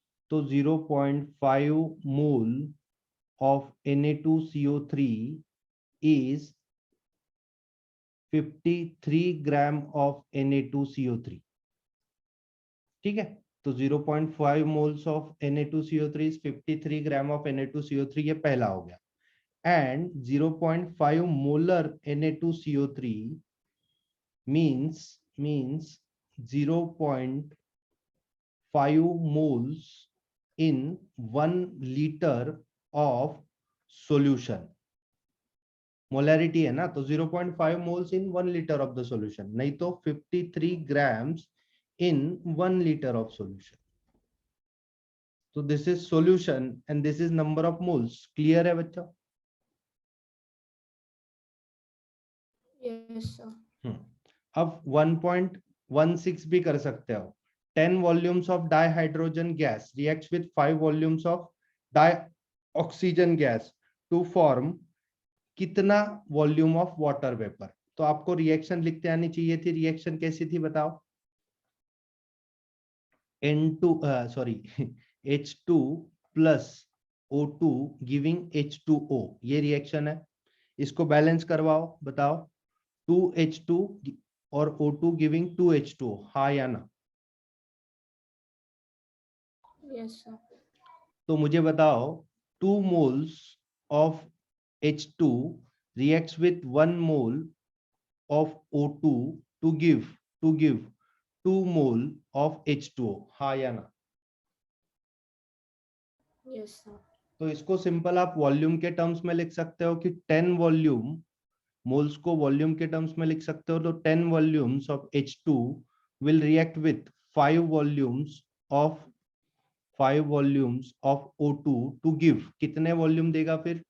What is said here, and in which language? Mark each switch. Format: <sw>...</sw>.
<en>तो 0.5 mole of Na2CO3 is 53 gram of Na2CO3।</en> <hi>ठीक है, तो 0.5</hi> <en>moles of Na2CO3 is 53 gram of Na2CO3,</en> <hi>ये पहला हो गया।</hi> <en>And 0.5 molar Na2CO3 means 0.5 moles in 1 liter of solution।</en> <hi>Molarity है ना, तो</hi> <en>0.5 moles in 1 litre of the solution,</en> <hi>नहीं तो</hi> <en>53 grams in 1 litre of solution. तो this is solution and this is number of moles.</en> <hi>Clear है बच्चा?</hi> <en>Yes sir.</en> <hi>अब 1.16 भी कर सकते हो।</hi> <en>10 volumes of dihydrogen gas reacts with 5 volumes of dioxygen gas to form कितना volume of water vapour?</en> <hi>तो आपको रिएक्शन लिखते आनी चाहिए थी। रिएक्शन कैसी थी बताओ?</hi> <en>N2 sorry H2 plus O2 giving H2O, ये reaction है।</en> <hi>इसको बैलेंस करवाओ, बताओ।</hi> <en>2H2 और O2 giving 2H2O।</en> <hi>हाँ या ना?</hi> <en>Yes sir. तो मुझे बताओ 2 moles of H2 reacts with 1 mole of O2 to give 2 mole of H2O।</en> <hi>हाँ या ना?</hi> <en>Yes sir.</en> <hi>तो इसको सिंपल आप वॉल्यूम के टर्म्स में लिख सकते हो कि 10 वॉल्यूम, मोल्स को वॉल्यूम के टर्म्स में लिख सकते हो। तो</hi> <en>10 volumes of H2 will react with 5 volumes of 5 volumes of O2 to give,</en> <hi>कितने वॉल्यूम देगा फिर?</hi>